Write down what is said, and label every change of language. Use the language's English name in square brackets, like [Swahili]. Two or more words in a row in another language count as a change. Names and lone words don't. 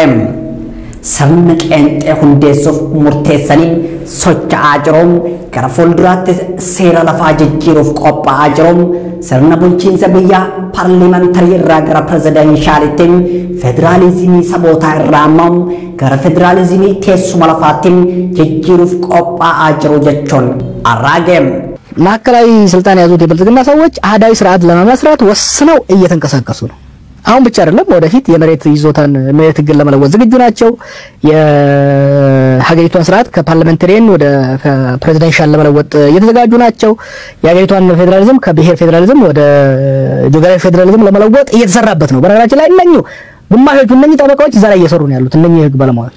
[Oromo] Sirna qeenxee hundeessuuf murteessaniin socho'aa jiruun gara fuulduraatti seera lafaa jijjiiruuf qophaa'aa jiruun sirna bulchiinsa biyyaa paarlimantarii irraa gara pirezidanshaalitti federaalizimii sabootaa irraa ammoo gara federaalizimii teessuma lafaatti jijjiiruuf qophaa'aa jiru jechuun arraage. [Amharic] ማዕከላዊ ስልጣን ያዙት የብልጽግና ሰዎች አህዳዊ ስርዓት ለመመስረት ወስነው እየተንቀሳቀሱ ነው። አሁን ብቻ አይደለም ወደፊት የመሬት ይዞታን መሬት ግል ለመለወጥ ዝግጁ ናቸው። የሀገሪቷን ስርዓት ከፓርላሜንታሪያን ወደ ፕሬዚደንሻል ለመለወጥ እየተዘጋጁ ናቸው። የሀገሪቷን ፌዴራሊዝም ከብሔር ፌዴራሊዝም ወደ ጆግራፊ ፌዴራሊዝም ለመለወጥ እየተሰራበት ነው። በነገራችን ላይ ግማሾቹ እነኚህ ጠበቃዎች እዛ ላይ እየሰሩ ነው ያሉት እነኚህ ህግ ባለሙያዎች።